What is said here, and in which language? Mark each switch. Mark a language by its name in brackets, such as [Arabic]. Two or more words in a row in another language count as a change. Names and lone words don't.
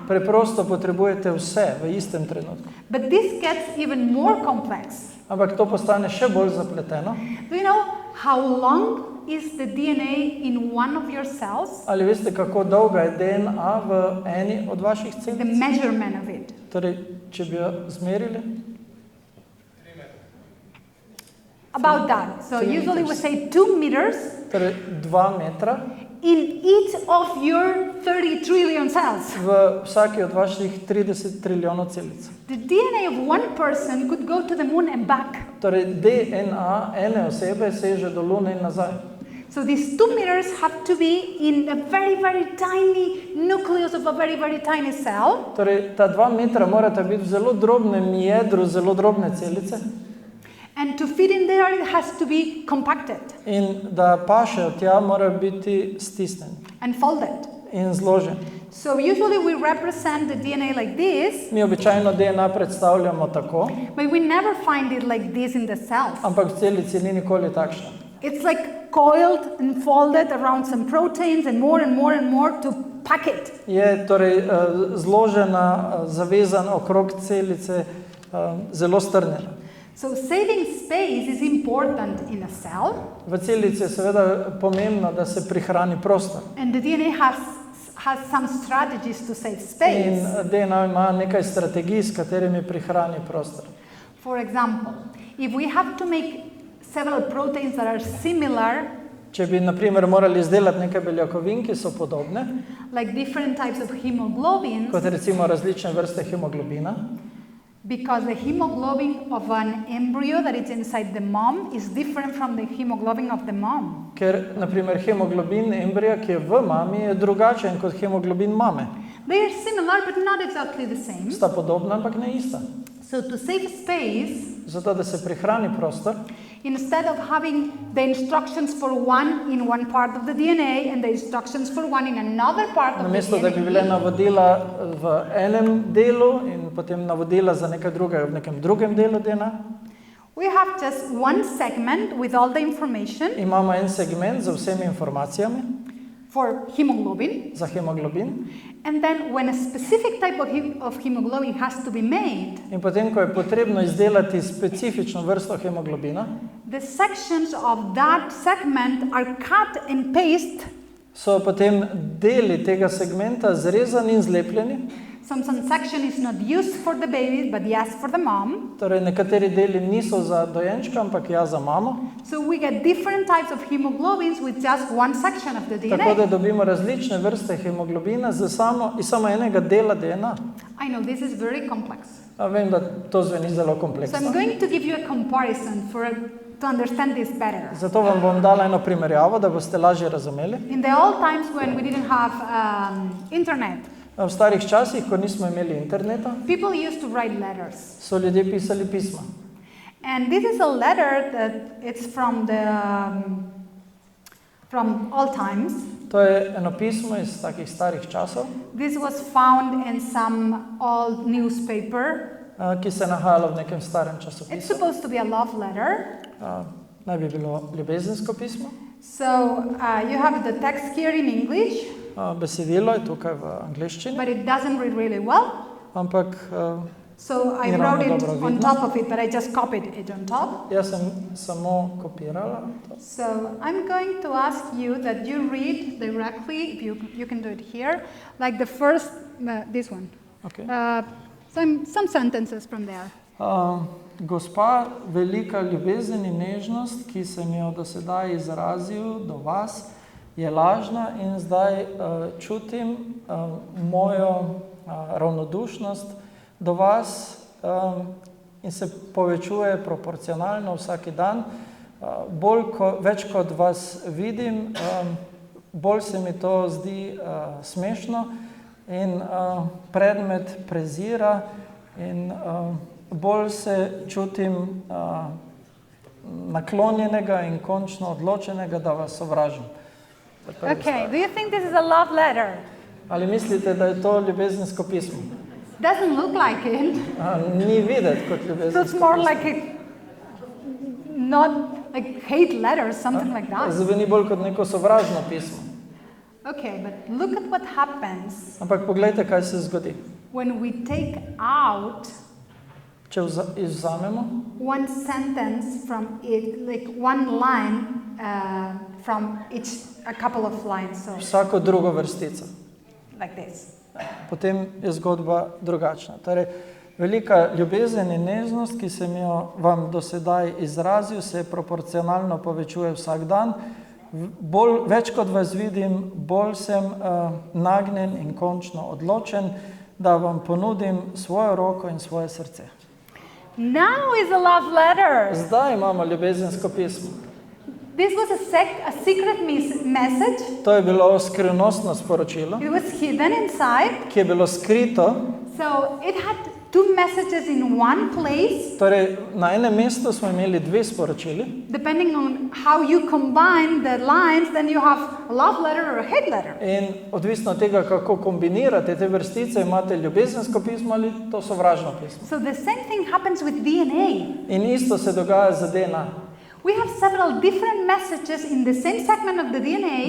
[Slovenian] Preprosto potrebujete vse v istem trenutku. [English] But this gets even more complex. [Slovenian] Ampak to postane še bolj zapleteno. [English] Do you know how long is the DNA in one of your cells? [Slovenian] Ali veste, kako dolga je DNA v eni od vaših celic? [English] The measurement of it. [Slovenian] Torej, če bi jo zmerili? [English] 3 metre. About that. So usually we say 2 meters. [Slovenian] Torej, 2 metra. [English] in each of your 30 trillion cells. [Slovenian] v vsaki od vaših 30 trilijonov celic. [English] The DNA of one person could go to the moon and back. [Slovenian] Torej, DNA ene osebe seže do Lune in nazaj. [English] So these 2 meters have to be in a very, very tiny nucleus of a very, very tiny cell. [Slovenian] Torej, ta 2 metra morata biti v zelo drobnem jedru zelo drobne celice [English] And to fit in there, it has to be compacted [Slovenian] in da pašejo tja, mora biti stisnjen [English] and folded. [Slovenian] in zložen. [English] So usually we represent the DNA like this, [Slovenian] Mi običajno DNA predstavljamo tako, [English] but we never find it like this in the cells. [Slovenian] ampak v celici ni nikoli takšna. [English] It's like coiled and folded around some proteins and more and more and more to pack it. [Slovenian] Je torej zložena, zavezana okrog celice, zelo strnjena. [English] So saving space is important in a cell, [Slovenian] V celici je seveda pomembno, da se prihrani prostor. [English] and the DNA has some strategies to save [Slovenian] In [English] space. [Slovenian] DNA ima nekaj strategij, s katerimi prihrani prostor. [English] For example, if we have to make several proteins that are similar, [Slovenian] Če bi, na primer, morali izdelati nekaj beljakovin, ki so podobne, [English] like different types of hemoglobins, [Slovenian] kot recimo različne vrste hemoglobina, [English] because the hemoglobin of an embryo that is inside the mom is different from the hemoglobin of the mom. [Slovenian] ker, na primer, hemoglobin embrija, ki je v mami, je drugačen kot hemoglobin mame. [English] They are similar but not exactly the same. [Slovenian] Sta podobna, ampak ne ista. [English] So to save space, [Slovenian] Zato, da se prihrani prostor, [English] instead of having the instructions for one in one part of the DNA and the instructions for one in another part of the [Slovenian] namesto da bi bile [English] DNA, [Slovenian] navodila v enem delu in potem navodila za nekaj drugega v nekem drugem delu DNA, [English] we have just one segment with all the information [Slovenian] imamo en segment z vsemi informacijami [English] for hemoglobin. [Slovenian] za hemoglobin. [English] And then when a specific type of hemoglobin has to be made, [Slovenian] In potem, ko je potrebno izdelati specifično vrsto hemoglobina, [English] the sections of that segment are cut and pasted. [Slovenian] so potem deli tega segmenta zrezani in zlepljeni. [English] Some section is not used for the baby, but yes for the mom. [Slovenian] Torej, nekateri deli niso za dojenčka, ampak ja za mamo. [English] So we get different types of hemoglobins with just one section of the [Slovenian] Tako da [English] DNA. [Slovenian] dobimo različne vrste hemoglobina iz samo enega dela DNA. [English] I know this is very complex. [Slovenian] Vem, da to zveni zelo [English] So [Slovenian] kompleksno. [English] I'm going to give you a comparison to understand this better. [Slovenian] Zato vam bom dala eno primerjavo, da boste lažje razumeli. [English] In the old times when we didn't have internet, [Slovenian] V starih časih, ko nismo imeli interneta, [English] people used to write letters. [Slovenian] so ljudje pisali pisma. [English] And this is a letter that it's from all times. [Slovenian] To je eno pismo iz takih starih časov, [English] This was found in some old newspaper. [Slovenian] ki se je nahajalo v nekem starem [English] It's [Slovenian] časopisu. [English] supposed to be a love letter. [Slovenian] Naj bi bilo ljubezensko pismo. [English] So you have the text here in English, [Slovenian] Besedilo je tukaj v angleščini, [English] but it doesn't read really well. [Slovenian] ampak [English] So I [Slovenian] Ni [English] wrote [Slovenian] ravno [English] it [Slovenian] dobro [English] on [Slovenian] vidno. [English] top of it, but I just copied it on top. [Slovenian] jaz sem samo kopirala to. [English] So I'm going to ask you that you read directly, if you can do it here, like the first, this one. Okay. Some sentences from there. [Slovenian] Gospa, velika ljubezen in nežnost, ki sem jo do sedaj izrazil do vas, je lažna in zdaj čutim mojo ravnodušnost do vas in se povečuje proporcionalno vsak dan. Več kot vas vidim, bolj se mi to zdi smešno in predmet prezira in bolj se čutim naklonjenega in končno odločenega, da vas sovražim. [English] Okay, do you think this is a love letter? [Slovenian] Ali mislite, da je to ljubezensko pismo? [English] Doesn't look like it. [Slovenian] Ni videti kot [English] So [Slovenian] ljubezensko [English] it's more [Slovenian] pismo. [English] like not like hate letters, something like that. [Slovenian] Zveni bolj kot neko sovražno pismo. [English] Okay, but look at what happens [Slovenian] Ampak poglejte, kaj se zgodi. [English] when we take out [Slovenian] Če izvzamemo [English] one sentence from it, like one line from each, a couple of lines, so [Slovenian] vsako drugo vrstico, [English] like this. [Slovenian] potem je zgodba drugačna. Torej, velika ljubezen in nežnost, ki sem jo vam do sedaj izrazil, se proporcionalno povečuje vsak dan. Več kot vas vidim, bolj sem nagnjen in končno odločen, da vam ponudim svojo roko in svoje srce. [English] Now is a love letter. [Slovenian] Zdaj imamo ljubezensko pismo. [English] This was a secret message. [Slovenian] To je bilo skrivnostno sporočilo, [English] It was hidden inside. [Slovenian] ki je bilo skrito. [English] So it had two messages in one place. [Slovenian] Torej, na enem mestu smo imeli dve sporočili. [English] Depending on how you combine the lines, then you have a love letter or a hate letter. [Slovenian] In odvisno od tega, kako kombinirate te vrstice, imate ljubezensko pismo ali to sovražno pismo. [English] So the same thing happens with DNA. [Slovenian] In isto se dogaja za DNA. [English] We have several different messages in the same segment of the DNA,